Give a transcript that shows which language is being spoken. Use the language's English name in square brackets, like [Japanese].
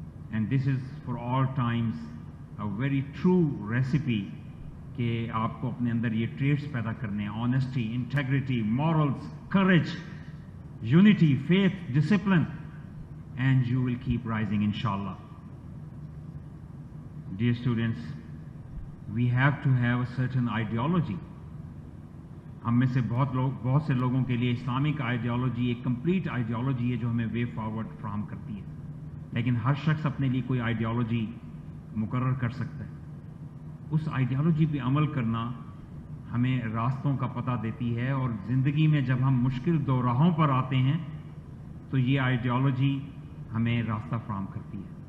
[English] and this is for all times a very true recipe [Urdu] کہ آپ کو اپنے اندر یہ ٹریٹس پیدا کرنے ہیں: [English] Honesty, integrity, morals, courage, unity, faith, discipline, and you will keep rising انشاءاللہ. Dear students, we have to have a certain ideology. [Urdu] ہم میں سے بہت سے لوگوں کے لیے اسلامک آئیڈیالوجی ایک کمپلیٹ آئیڈیالوجی ہے جو ہمیں وے فارورڈ فراہم کرتی ہے, لیکن ہر شخص اپنے لیے کوئی آئیڈیالوجی مقرر کر سکتا ہے. اس آئیڈیالوجی پہ عمل کرنا ہمیں راستوں کا پتہ دیتی ہے, اور زندگی میں جب ہم مشکل دو راہوں پر آتے ہیں تو یہ آئیڈیالوجی ہمیں راستہ فراہم کرتی ہے.